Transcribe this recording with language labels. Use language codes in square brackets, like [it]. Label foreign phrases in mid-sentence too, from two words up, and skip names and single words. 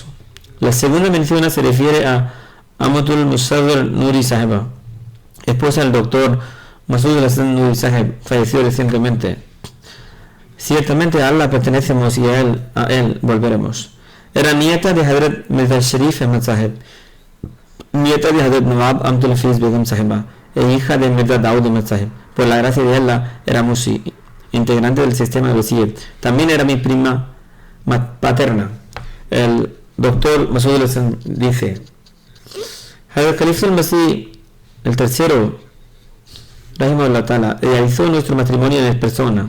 [es] La segunda mención se refiere a Amatul Musadr Nuri Saheba, esposa del doctor Masud Hassan Nuri Saheb, falleció recientemente. Ciertamente a Allah pertenecemos y a él volveremos. Era nieta de Hadrat Mirza Sharif Ahmad Saheb, nieta de Hadrat Nawab Amtul Hafiz Begum Saheba e hija de Mirza Daud Ahmad Saheb. Por la gracia de Allah era Musi, integrante del sistema de Wasiyyat. También era mi prima paterna. El doctor Masud Hassan dice: Hadrat Khalifa al-Masih el tercero, [ar] رحمه الله تعالى, [es] realizó nuestro matrimonio en persona.